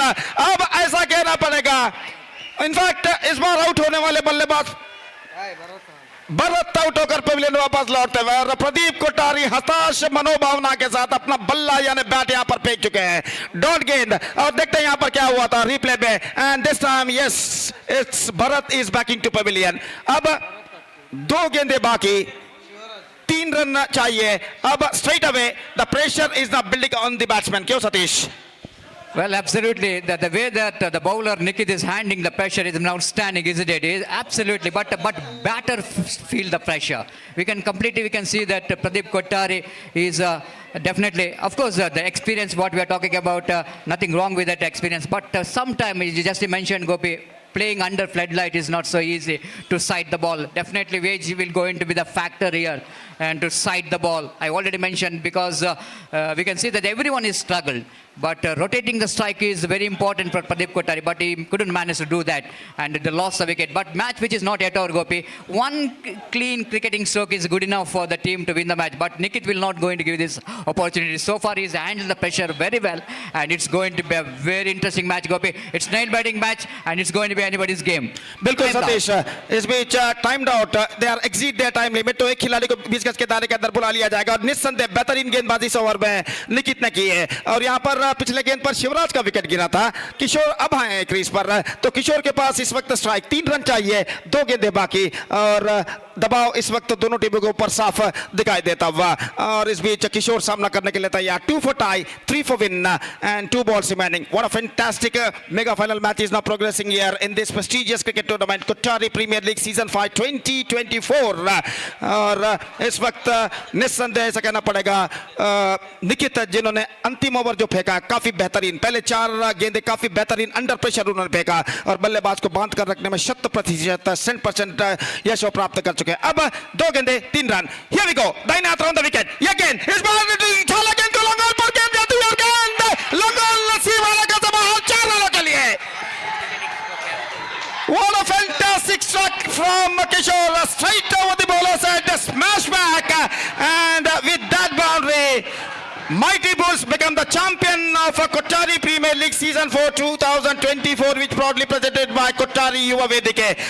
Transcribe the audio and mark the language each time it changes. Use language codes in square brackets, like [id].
[hi] अब ऐसा कहना पड़ेगा, इनफैक्ट इस बार आउट होने वाले बल्लेबाज भरत आउट होकर पवेलियन वापस लौटते हुए और प्रदीप कोट्टारी हताश मनोभावना के साथ अपना बल्ला यानी बैट यहां पर फेंक चुके हैं, डॉट गेंद। और देखते हैं यहां पर क्या हुआ था रिप्ले में। [en] And this time yes it's Bharat is backing to pavilion. [hi] अब 2 गेंदे बाकी, 3 रन चाहिए। [en] अब straight away the pressure is not building on the batsman. [hi] क्यों Satish? [en] Well, absolutely. The way that the bowler Nikit is handling the pressure is outstanding, isn't it? It is absolutely. But batter feel the pressure. We can see that Pradeep Kottary is definitely, of course, the experience. What we are talking about, nothing wrong with that experience. But sometimes, you just mentioned, Gopi, playing under floodlight is not so easy to sight the ball. Definitely, Wage will going to be the factor here and to sight the ball. I already mentioned because we can see that everyone is struggled. But rotating the strike is very important for Pradeep Kottary, but he couldn't manage to do that and they lost the wicket. But match which is not yet over, Gopi. One clean cricketing stroke is good enough for the team to win the match. But Nikit will not going to give this opportunity. So far he's handled the pressure very well and it's going to be a very interesting match, Gopi. It's nail biting match and it's going to be anybody's game. [hi] बिल्कुल सतीश, इस बीच timed out, [en] they are exceed their time limit, [hi] तो एक खिलाड़ी को 20 गज के दायरे के अंदर बुला लिया जाएगा। और निस्संदेह बेहतरीन गेंदबाजी इस ओवर में निकित ने की है। और यहाँ पर पिछले गेंद पर शिवराज का विकेट गिरा था। किशोर अब आए क्रीज पर, तो किशोर के पास इस वक्त स्ट्राइक, 3 रन चाहिए, 2 गेंदे बाकी और दबाव इस वक्त दोनों टीमों के ऊपर साफ दिखाई देता हुआ। और इस बीच किशोर सामना करने के लिए तैयार। [en] 2 for tie, 3 for win and 2 balls remaining. What a fantastic mega final match is now progressing here in this prestigious cricket tournament, Kottary Premier League Season 5 2024. [hi] और इस वक्त निस्संदेह ऐसा कहना पड़ेगा निकित जिन्होंने अंतिम ओवर जो फेंका काफी बेहतरीन, पहले 4 गेंदे काफी बेहतरीन अंडर प्रेशर उन्होंने फेंका और बल्लेबाज को बांध कर रखने में 100% यश प्राप्त कर चुके हैं। अब 2 गेंदे 3 रन। [en] Here we go, [hi] दाहिने हाथ राउंड द विकेट, ये गेंद इस बार छाला गेंद को लंगोल पर गेंद जाती है और गेंद लंगोल नसीब वाला का बाहर 4 रनों के लिए। [en] What a fantastic struck from Kishore, straight over the bowler's head, smash back, and with that boundary, Mighty Bulls become the champion of Kottary Premier League Season 4 2024, which proudly presented by Kottary Yuva Vedike.